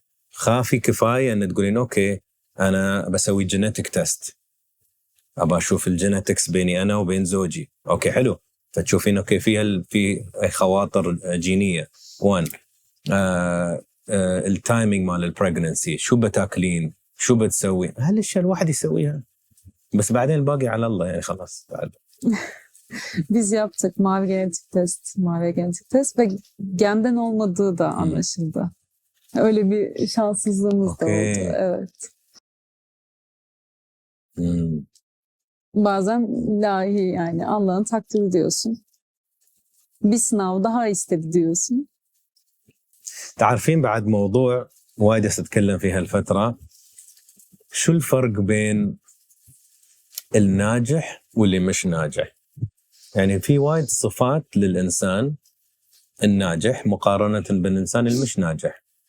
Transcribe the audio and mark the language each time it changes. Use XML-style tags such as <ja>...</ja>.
<ar>خافي كفاية أن تقولين أوكي أنا بسوي جينيتك تيست، أبى أشوف الجينيتكس بيني أنا وبين زوجي. أوكي حلو، فتشوفين أوكي في خواطر جينية. 1 التايمينج مال البريغننسي، شو بتاكلين، شو بتسوي، هالأشياء الواحد يسويها، بس بعدين الباقي على الله يعني خلاص بعد.</ar> <tr>Biz yaptık mavi genetik test ve genden olmadığı da anlaşıldı. Öyle bir şanssızlığımız da oldu. Evet. Bazen ilahi yani Allah'ın takdiri diyorsun. Bir sınav daha istedi diyorsun.</tr> <ar>تعرفين بعد موضوع وايد أتكلم في هالفترة، شو الفرق بين الناجح واللي مش ناجح؟ يعني في وايد صفات للإنسان الناجح مقارنة بالإنسان المش ناجح.</ar>